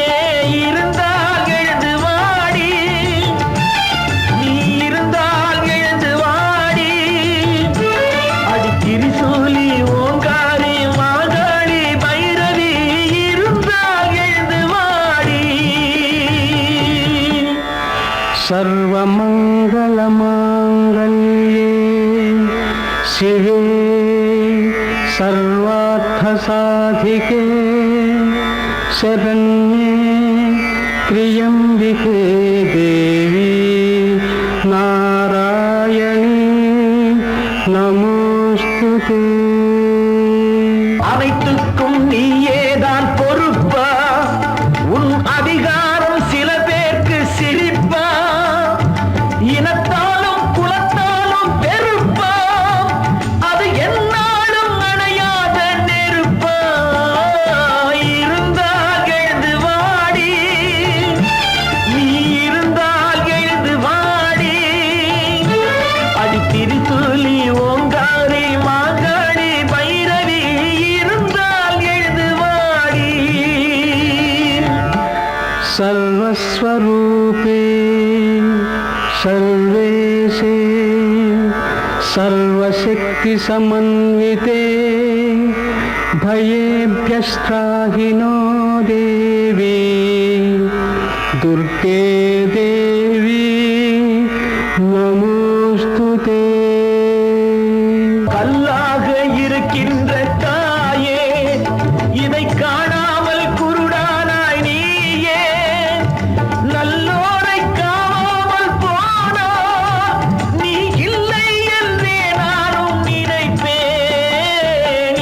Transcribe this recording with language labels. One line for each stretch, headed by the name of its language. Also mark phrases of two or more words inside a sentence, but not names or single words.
Tamil: இருந்தால் எழுந்து வாடி, நீ இருந்தால் எழுந்து வாடி, அடித்திரிசூலி ஓங்காரி மாகாளி பைரவி இருந்தால் எழுந்து வாடி.
Sanskrit: சர்வமங்களமாங்கல்யே शिवे सर्वार्थसाधिके शरण्ये त्र्यम्बिके देवी नारायणी नमोस्तुते.
Tamil: அனைத்துக்கும் நீயேதான் பொறுப்பா, உன் அதிகாரம் சில பேருக்கு சிரிப்பா, இனத்தாலும் குலத்தாலும் பெருப்பா, அது என்னாலும் அணையாத நெருப்பா. இருந்தால் எழுந்து வாடி, நீ இருந்தால் எழுந்து வாடி, அடித்திரிசூலி ஓங்காரி மாகாளி பைரவி இருந்தால் எழுந்து வாடி.
Sanskrit: सर्वस्वरूपे सर्वेशे सर्वशक्तिसमन्विते भयेभ्यस्त्राहि नो देवी दुर्गे देवी नमोस्तुते.
Tamil: கல்லாக இருக்கின்ற தாயே, இதை காணாமல் குருடானாய் நீயே, நல்லோரை காணாமல் போனா நீ இல்லை என்றே நானும் நினைப்பேன்.